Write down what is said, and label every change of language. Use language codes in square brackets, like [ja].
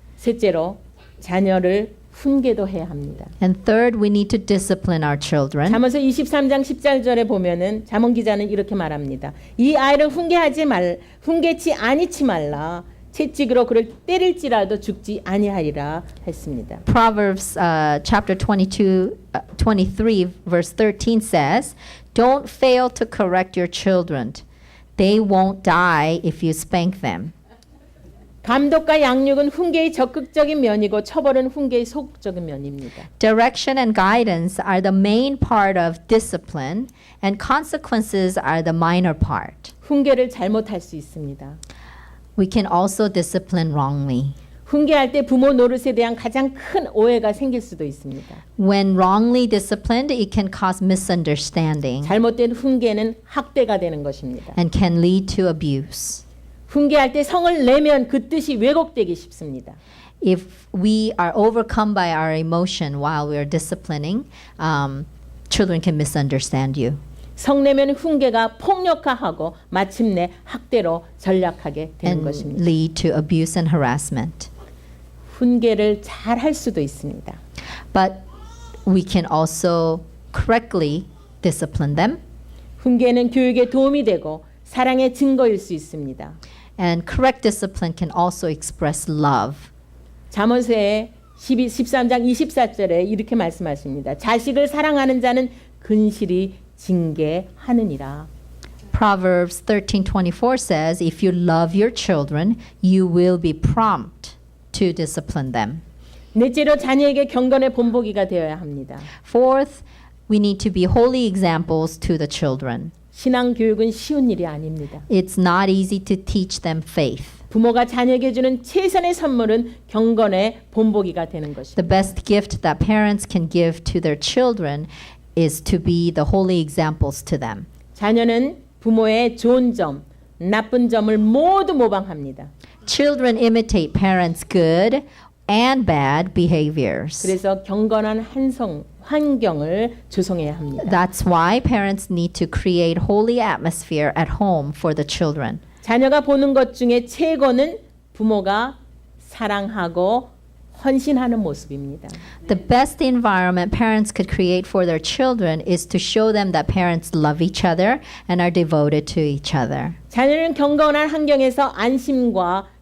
[ko] 셋째로 자녀를 훈계도 해야 합니다. [en] And third, we need to discipline our children. [ko] 잠언서 23장 10절에 보면은 잠언 기자는 이렇게 말합니다. 이 아이를 훈계치 아니치 말라. 채찍으로 그를 때릴지라도 죽지 아니하리라 했습니다. [en] Proverbs chapter 23 verse 13 says, "Don't fail to correct your children. They won't die if you spank them." [ko] 감독과 양육은 훈계의 적극적인 면이고 처벌은 훈계의 소극적인 면입니다. [en] Direction and guidance are the main part of discipline, and consequences are the minor part. [ko] 훈계를 잘못할 수 있습니다. [en] We can also discipline wrongly. [ko] 훈계할 때 부모 노릇에 대한 가장 큰 오해가 생길 수도 있습니다. [en] When wrongly disciplined, it can cause misunderstanding [ko] 잘못된 훈계는 학대가 되는 것입니다. [en] and can lead to abuse. [ko] 훈계할 때 성을 내면 그 뜻이 왜곡되기 쉽습니다. [en] If we are overcome by our emotion while we are disciplining, children can misunderstand you. [ko] 성내면 훈계가 폭력화하고 마침내 학대로 전락하게 되는 [en] And [ko] 것입니다. [en] lead to abuse and harassment. [ko] 훈계를 잘 할 수도 있습니다. [en] But we can also correctly discipline them, [ko] 훈계는 교육에 도움이 되고 사랑의 증거일 수 있습니다. [en] and correct discipline can also express love. [ko] 잠언서의 13장 24절에 이렇게 말씀하십니다. 자식을 사랑하는 자는 근실이 징계하느니라. [en] Proverbs 13:24 says, "If you love your children, you will be prompt to discipline them." [ko] 넷째로 자녀에게 경건의 본보기가 되어야 합니다. [en] Fourth, we need to be holy examples to the children. [ko] 신앙 교육은 쉬운 일이 아닙니다. [en] It's not easy to teach them faith. [ko] 부모가 자녀에게 주는 최선의 선물은 경건의 본보기가 되는 것입니다. [en] The best gift that parents can give to their children is to be the holy examples to them. [ko] 자녀는 부모의 좋은 점, 나쁜 점을 모두 모방합니다. [en] Children imitate parents' good and bad behaviors. [ko] 그래서 경건한 환경을 조성해야 합니다. [en] That's why parents need to create holy atmosphere at home for the children. [ko] 자녀가 보는 것 중에 최고는 부모가 사랑하고 헌신하는 모습입니다. [en] The best environment parents could create for their children is to show them that parents love each other and are devoted to each other. [ko] 자녀는 경건한 환경에서 안심과